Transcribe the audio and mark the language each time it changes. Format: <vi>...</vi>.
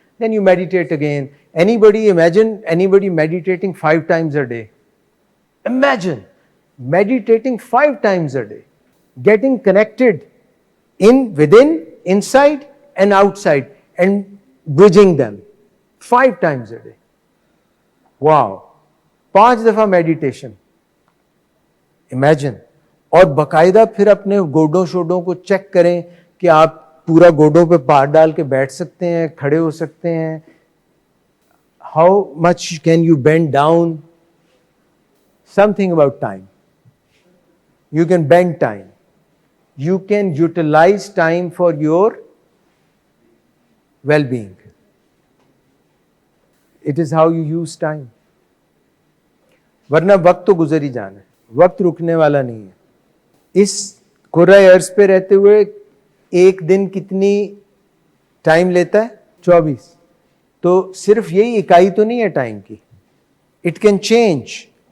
<en>Then you meditate again. Imagine anybody meditating 5 times a day. Imagine meditating 5 times a day. Getting connected within, inside and outside, and bridging them 5 times a day. Wow.</en> <ur>5 دفعہ meditation imagine, اور باقاعدہ پھر اپنے گوڈوں شوڈوں کو check کریں کہ آپ پورا گوڈوں پہ پار ڈال کے بیٹھ سکتے ہیں, کھڑے ہو سکتے ہیں.</ur> <en>How much can you bend down, something about time. You can bend time. You can utilize time for your well-being. It is how you use time.</en> <ur>ورنہ وقت تو گزر ہی جانا ہے, وقت رکنے والا نہیں ہے. اس کرۂ ارض پہ رہتے ہوئے ایک دن کتنی ٹائم لیتا ہے؟ 24. تو صرف یہی اکائی تو نہیں ہے ٹائم کی.</ur> <en>It can change.</en>